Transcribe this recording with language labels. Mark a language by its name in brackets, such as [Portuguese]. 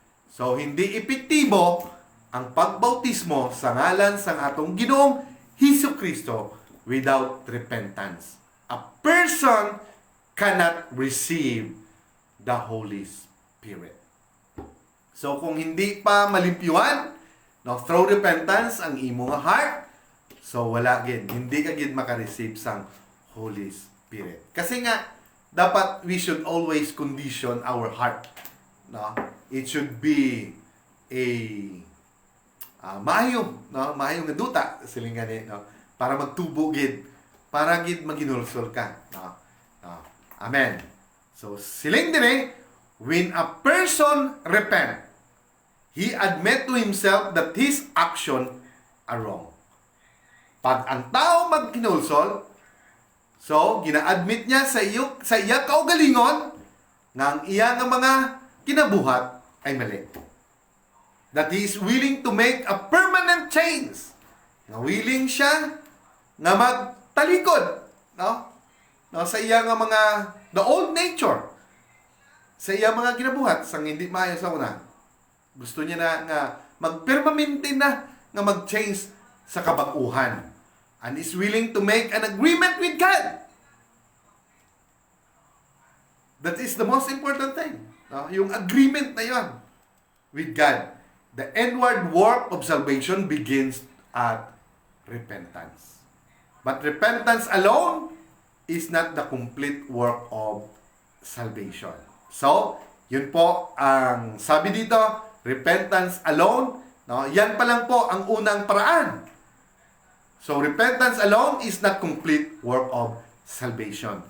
[Filipino] So, hindi epektibo ang pagbautismo sa ngalan ng atong Ginoong Hesukristo [English] without repentance. A person cannot receive the Holy Spirit. [Hiligaynon] So, kung hindi pa malimpyuhan, no, [English] through repentance [Hiligaynon] ang imong heart, so wala gid, hindi ka gid makareceive sang Holy Spirit. [Filipino] Kasi nga, dapat [English] we should always condition our heart. No? It should be a maayong, no? [Hiligaynon] Maayong nga duta, siling gani, no? Para magtubo gid, para gid maginulsol ka. No? No? Amen. [English] So, [Hiligaynon] siling dire, [English] when a person repent, he admit to himself that his action are wrong. [Hiligaynon] Pag ang tao magkinulsol, so, gina-admit niya sa iya kaugalingon nga ang iya nga mga kinabuhat ay mali. [English] That he is willing to make a permanent change. [Hiligaynon] Nga willing siya nga magtalikod, no? No, sa iya nga mga [English] the old nature. [Hiligaynon] Sa iya mga kinabuhat sang hindi maayo sa una. Gusto niya na nga magpermanente na nga mag-change sa kabag-uhan. [English] And is willing to make an agreement with God. That is the most important thing. No? [Filipino] Yung agreement na yon [English] with God. The inward work of salvation begins at repentance. But repentance alone is not the complete work of salvation. [Filipino] So, yun po ang sabi dito, repentance alone, no? Yan pa lang po ang unang paraan. [English] So, repentance alone is not complete work of salvation.